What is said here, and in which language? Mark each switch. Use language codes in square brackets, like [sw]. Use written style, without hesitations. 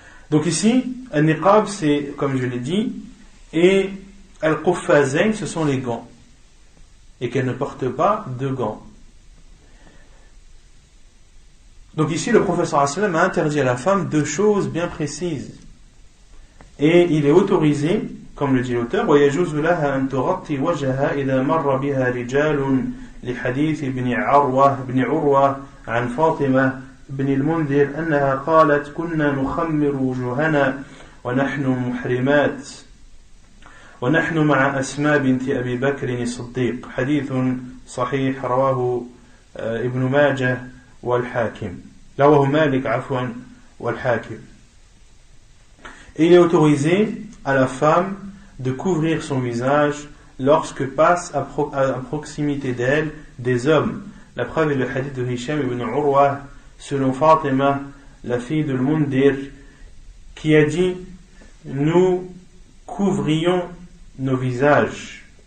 [fr] Donc ici, un niqab, c'est, comme je l'ai dit, et al-quffazain, ce sont les gants. Et qu'elle ne porte pas de gants. Donc ici, le prophète sallallahu alayhi wa sallam a interdit à la femme deux choses bien précises. Et il est autorisé, comme le dit l'auteur, [ar] وَيَجُوزُ لَهَا أَن تُغَطِّي وَجْهَهَا إِذَا مَرَّ بِهَا رِجَالٌ لِحَدِيثِ بن عروة عن فاطمة بن المنذر أنها قالت كنا نخمر وجوهنا ونحن محرمات ونحن مع أسماء بنت أبي بكر الصديق حديث صحيح رواه ابن ماجه والحاكم رواه مالك عفوا والحاكم. [fr] Et il est autorisé à la femme de couvrir son visage lorsque passent à proximité d'elle des hommes. La preuve est le hadith de Hisham ibn Urwa, selon Fatima, la fille de Al-Mundir, qui a dit nous couvrions nos visages.